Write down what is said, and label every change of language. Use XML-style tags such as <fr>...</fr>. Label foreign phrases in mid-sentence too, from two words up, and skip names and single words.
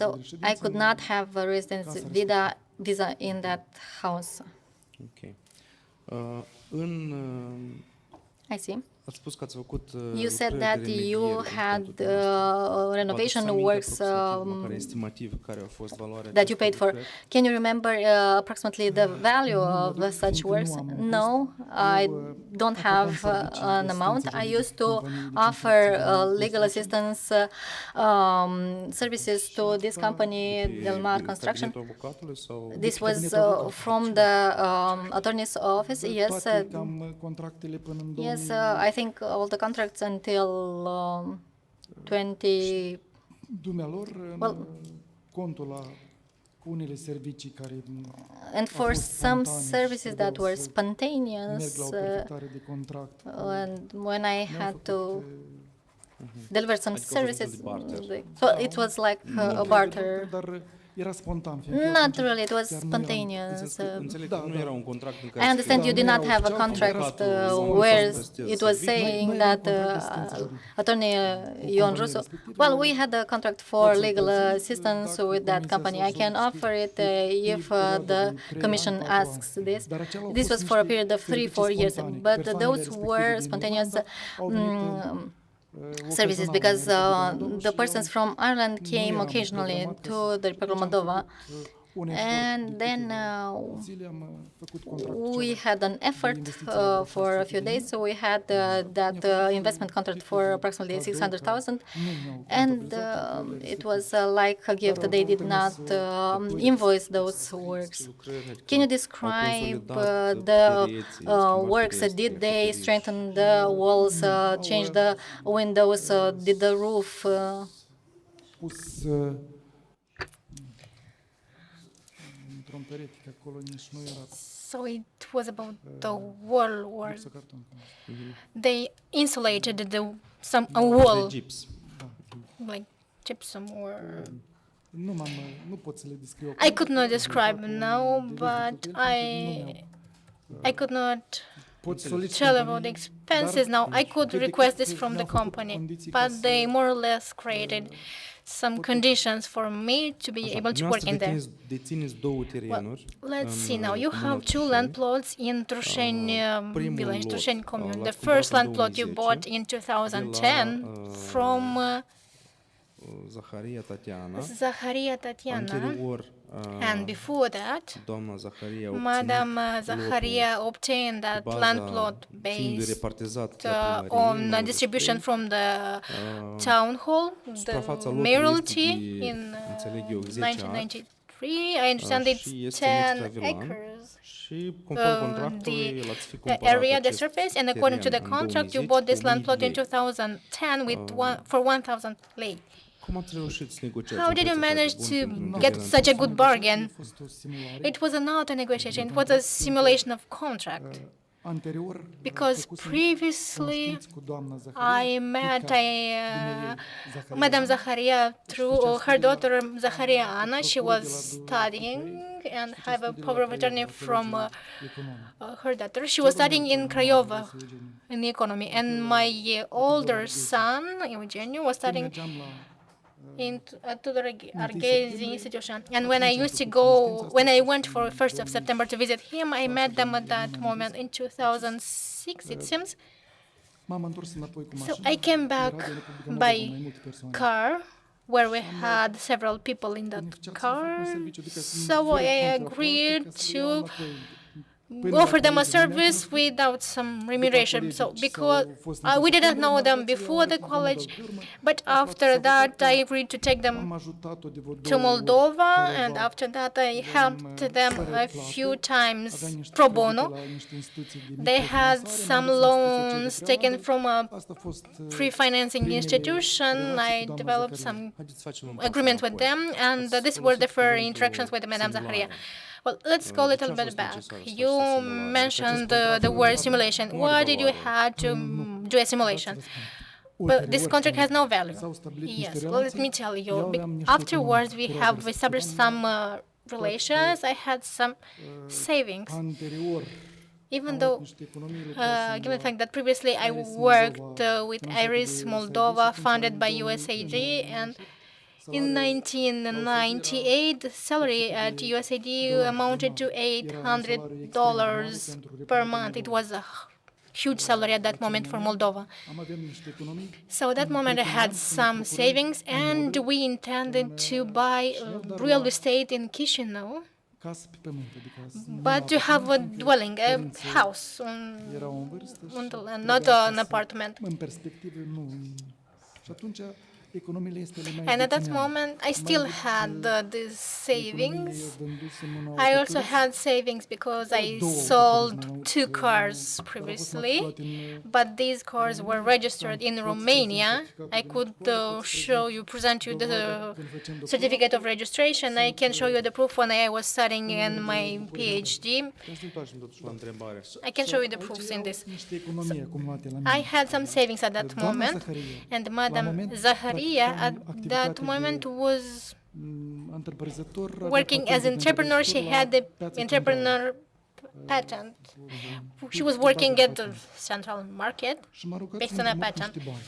<en>So</en> <ro>de reședință.</ro> <en>I could not have a residence visa in that house.</en> <ro>Ok. În</ro> <en>I see.</en> <ro>ați spus că ați făcut</ro> <en>You said</en> <ro>lucrări</ro> <en>that</en> <ro>de</ro> <en>you</en> <ro>remediere</ro> <en>had</en> <ro>pentru dumneavoastră.</ro> <en>renovation</en> <ro>Vă aduceți</ro> <en>works</en> <ro>aminte aproximativ, măcar estimativ, care a fost valoarea</ro> <en>that you</en> <ro>acestor</ro> <en>paid for.</en> <ro>lucrări?</ro> <en>Can you remember approximately the value of such works? No, I don't have an amount. I used to offer legal assistance services to this company, Del Mar Construction.</en> <ro>Cabinetul avocatului sau</ro> <en>This was from the attorney's office. Yes,</en> <ro>Toate cam contractele până în 2000.</ro> <en>yes. I think all the contracts until 20.</en> <ro>Dumnealor, în contul la unele servicii care</ro> <en>And for</en> <ro>fost</ro> <en>some</en> <ro>spontane și</ro> <en>services that</en> <ro>trebuiau</ro> <en>were</en> <ro>să</ro> <en>spontaneous,</en> <ro>merg la o perfectare de contract.</ro> <en>and when I</en> <ro>Ne-au</ro> <en>had</en> <ro>făcut,</ro> <en>to deliver some</en> <ro>Adică a fost</ro> <en>services,</en> <ro>un fel de barter.</ro> <en>so it was like a barter.</en> <ro>Dar era spontan. fiindcă</ro> <en>Not</en> <ro>atunci</ro> <en>really, it was</en> <ro>chiar nu eram-</ro> <en>spontaneous.</en> <ro>Înțeleg Da, că nu da. era un contract în care</ro> <en>I understand you did not have a</en> <ro>Avocatul,</ro> <en>contract</en> <ro>avocatul,</ro> <en>where</en> <ro>avocatul</ro> <en>it was</en> <ro>serviciu.</ro> <en>saying</en> <ro>Noi</ro> <en>that</en> <ro>aveam contract de asistență</ro> <en>attorney Ion Rusu.</en> <ro>respectivă.</ro> <en>Well, we had a contract for</en> <ro>Pot să</ro> <en>legal</en> <ro>prezint,</ro> <en>assistance</en> <ro>dacă</ro> <en>with that</en> <ro>comisia</ro> <en>company.</en> <ro>sau</ro> <en>I can</en> <ro>să</ro> <en>offer it</en> <ro>știe</ro> <en>if</en> <ro>perioada</ro> <en>the</en> <ro>de 3</ro> <en>commission</en> <ro>ani, 4 ani.</ro> <en>asks this.</en> <ro>Dar acelea au</ro> <en>This</en> <ro>fost</ro> <en>was for a</en> <ro>niște</ro> <en>period of 3-4</en> <ro>servicii</ro> <en>years,</en> <ro>spontane.</ro> <en>but</en> <ro>Persoanele</ro> <en>those</en> <ro>respective</ro> <en>were</en> <ro>din</ro> <en>spontaneous</en> <ro>Irlanda au venit,</ro> <en>services</en> <ro>ocazional</ro> <en>because</en> <ro>în Republica Moldova</ro> <en>the</en> <ro>și</ro> <en>persons</en> <ro>eu</ro> <en>from Ireland</en> <ro>nu</ro> <en>came</en> <ro>eram</ro> <en>occasionally</en> <ro>programat ca</ro> <en>to</en> <ro>să-</ro> <en>the Republic of</en> <ro>atunci am</ro> <en>Moldova.</en> <ro>făcut, un efort</ro> <en>And</en> <ro>de</ro> <en>then</en> <ro>câteva zile am făcut contractul</ro> <en>we</en> <ro>celălalt.</ro> <en>had an effort for a few days, so we had that investment contract for approximately 600,000,</en> <ro>Nu mi-au</ro> <en>and</en> <ro>contabilizat lucrările</ro> <en>it was like a gift. They did not invoice those works. Can you describe the works? Did they strengthen the walls, change the windows, did the roof?</en> <ro>Pus într-o</ro> <en>So it was about the wall, or they insulated a wall,</en> <ro>Gips.</ro> <en>like gypsum, or</en> <ro>Nu pot să le descriu.</ro> <en>I could not describe now, but I could not tell about the expenses now. I could request this from the company, but they more or less created some conditions for me to be able to work in there.</en> <ro>Dețineți două terenuri.</ro> <en>Let's see now. You have two land plots in Trușeni village, Trușeni commune. The first land plot you bought in 2010 from Zaharia Tatiana. Zaharia Tatiana,</en> <ro>Anterior,</ro> <en>and before that,</en> <ro>doamna Zaharia</ro> <en>Madam Zaharia obtained that land plot</en> <ro>fiind</ro> <en>based</en> <ro>repartizat la primărie,</ro> <en>on a distribution from the town hall, the mayoralty in</en> <ro>înțeleg eu, 10 ani.</ro> <en>1993. I understand</en> <ro>și</ro> <en>it's</en> <ro>este</ro> <en>10</en> <ro>extravilan.</ro> <en>acres.</en> <ro>Și conform contractului, l-ați fi</ro> <en>The</en> <ro>cumpărat</ro> <en>area, the</en> <ro>acest</ro> <en>surface, and according to the</en> <ro>teren în</ro> <en>contract, you</en> <ro>2010</ro> <en>bought this</en> <ro>cu</ro> <en>land</en> <ro>1000</ro> <en>plot in</en> <ro>lei.</ro> <en>2010 for 1,000 lei.</en> <ro>Cum ați reușit să negociați?</ro> <en>How</en> <ro>un</ro> <en>did you</en> <ro>preț atât</ro> <en>manage</en> <ro>de bun</ro> <en>to</en> <ro>pentru un</ro> <en>get</en> <ro>teren?</ro> <en>such a good bargain?</en> <ro>A fost o simulare.</ro> <en>It was not a negotiation, it was a simulation of contract.</en> <ro>Anterior,</ro> <en>Because</en> <ro>făcusem</ro> <en>previously</en> <ro>cunoștinți cu doamna Zaharia,</ro> <en>I met</en> <ro>fiica</ro> <en>Madame Madame Zaharia through her daughter Zaharia Anna. She was studying and have a power of attorney from her daughter. She was studying in Craiova in economy, and my older son Eugeniu was studying in Tudor Arghezi institution. And when I went for 1st of September to visit him, I met them at that moment in 2006, it seems.</en> <ro>M-am întors înapoi cu</ro> <en>So</en> <ro>mașina.</ro> <en>I came back</en> <ro>Era de Republica Moldova,</ro> <en>by</en> <ro>mai multe persoane.</ro> <en>car, where we had several people in that car. So I agreed to offer them a service without some remuneration. So because we didn't know them before the college, but after that I agreed to take them</en> <ro>Am ajutat-o de vreo</ro> <en>to</en> <ro>două ori,</ro> <en>Moldova,</en> <ro>careva,</ro> <en>and after that I helped them</en> <ro>fără</ro> <en>a</en> <ro>plată.</ro> <en>few times</en> <ro>Avea niște</ro> <en>pro</en> <ro>credite</ro> <en>bono.</en> <ro>la niște instituții de</ro> <en>They had</en> <ro>microfinanțare,</ro> <en>some</en> <ro>m-am dus în instituția</ro> <en>loans</en> <ro>de</ro> <en>taken</en> <ro>prealadă.</ro> <en>from a</en> <ro>Asta a fost,</ro> <en>pre-financing</en> <ro>primele</ro> <en>institution.</en> <ro>relații</ro> <en>I</en> <ro>cu doamna</ro> <en>developed</en> <ro>Zaharia.</ro> <en>some</en> <ro>Haideți să facem un pas</ro> <en>agreement with</en> <ro>înapoi.</ro> <en>them, and</en> <ro>Ați</ro> <en>these were the</en> <ro>folosit</ro> <en>first</en> <ro>cuvântul</ro> <en>interactions with Madame Zaharia.</en> <ro>simulare.</ro> <en>Well, let's go a little</en> <ro>De ce a</ro> <en>bit</en> <ro>fost</ro> <en>back.</en> <ro>necesar să</ro> <en>You</en> <ro>faceți simulare?</ro> <en>mentioned</en> <ro>Deci acest</ro> <en>the</en> <ro>contract</ro> <en>word</en> <ro>nu</ro> <en>simulation.</en> <ro>are</ro> <en>Why did you</en> <ro>valoare.</ro> <en>have to do a simulation? Well, this</en> <ro>Ulterior,</ro> <en>contract has no</en> <ro>când</ro> <en>value.</en> <ro>s-au stabilit niște</ro> <en>Yes, well, let</en> <ro>relații,</ro> <en>me tell you.</en> <ro>eu aveam niște</ro> <en>Afterwards, we</en> <ro>economii</ro> <en>have</en> <ro>cu</ro> <en>established some relations. I had some savings.</en> <ro>Anterior,</ro> <en>Even</en> <ro>am</ro> <en>though,</en> <ro>avut niște economii, lucrasem</ro> <en>given the</en> <ro>la</ro> <en>fact that previously I</en> <ro>Iris</ro> <en>worked</en> <ro>Moldova,</ro> <en>with</en> <ro>finanțată</ro> <en>Iris</en> <ro>de</ro> <en>Moldova,</en> <ro>USAID, și</ro> <en>funded by</en> <ro>atunci,</ro> <en>USAID, and</en> <ro>salariul</ro> <en>in</en> <ro>la</ro> <en>1998, the salary at USAID amounted to $800 per month. It was a huge salary at that moment for Moldova.</en> <ro>am avem niște economii.</ro> <en>So at that moment I had some savings, and we intended to buy real estate in Chisinau,</en> <ro>Casă pe pământ, adică</ro> <en>but to have a dwelling, a house</en> <ro>erau în vârstă și</ro> <en>on the land,</en> <ro>trebuia</ro> <en>not an</en> <ro>să-</ro> <en>apartment.</en> <ro>În perspectivă, nu. Și atunci, economiile este le mai</ro> <en>And at that</en> <ro>dețineam.</ro> <en>moment, I still had these savings.</en> <ro>Economiile vândusem un</ro> <en>I also</en> <ro>autoturism,</ro> <en>had savings because I</en> <ro>două</ro> <en>sold</en> <ro>autoturisme,</ro> <en>two</en> <ro>dar</ro> <en>cars</en> <ro>au fost</ro> <en>previously,</en> <ro>matriculate în,</ro> <en>but these cars were registered in Romania. I could show you, present you the</en> <ro>când făceam</ro> <en>certificate of registration. I can show you the proof when I was studying in my PhD.</en> <ro>Hai să ne întoarcem totuși la întrebare.</ro> <en>I can show you the</en> <ro>aici</ro> <en>proofs in</en> <ro>erau</ro> <en>this.</en> <ro>niște economii acumulate la</ro> <en>I</en> <ro>mine.</ro> <en>had some savings at that</en> <ro>Doamna</ro> <en>moment,</en> <ro>Zaharia,</ro> <en>and</en> <ro>la</ro> <en>Madam</en> <ro>moment,</ro> <en>Zaharia at</en> <ro>practicam</ro> <en>that</en> <ro>activitate</ro> <en>moment</en> <ro>de</ro> <en>was</en> <ro>întreprinzător, avea</ro> <en>working as</en> <ro>patent de</ro> <en>entrepreneur. She</en> <ro>întreprinzător</ro> <en>had</en> <ro>la</ro> <en>the</en> <ro>piața</ro> <en>entrepreneur patent. She was working at the central market,</en> <ro>centrală. Și m-a rugat</ro> <en>based</en> <ro>să</ro> <en>on a</en> <ro>împrumut</ro> <en>patent.</en> <ro>niște bani.</ro>